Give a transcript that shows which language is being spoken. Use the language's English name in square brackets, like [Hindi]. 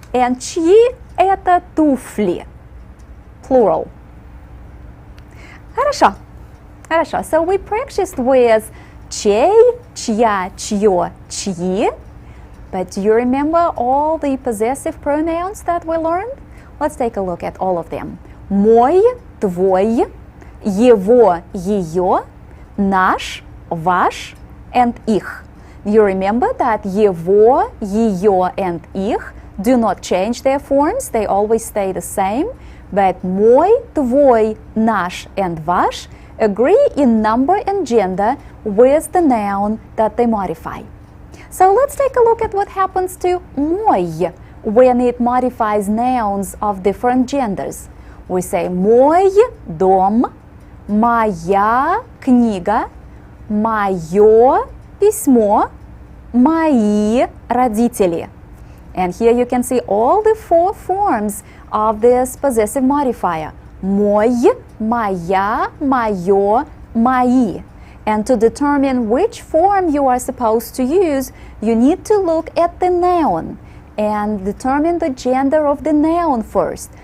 [Russian] And чьи это туфли? Plural. Хорошо. Хорошо. [English] So we practiced with [Russian] чей, чья, чье, чьи. [English] But do you remember all the possessive pronouns that we learned? Let's take a look at all of them. [Russian] Мой, твой, его, ее, наш, ваш, and их. [English] You remember that [Russian] его, ее, [English] and их do not change their forms, they always stay the same, but [Russian] мой, твой, наш, [English] and ваш agree in number and gender with the noun that they modify. So let's take a look at what happens to мой when it modifies nouns of different genders. We say [Russian] мой дом, моя книга, мое письмо, мои родители. [English] And here you can see all the four forms of this possessive modifier. [Russian] Мой, моя, мое, мои. [English] And to determine which form you are supposed to use, you need to look at the noun and determine the gender of the noun first.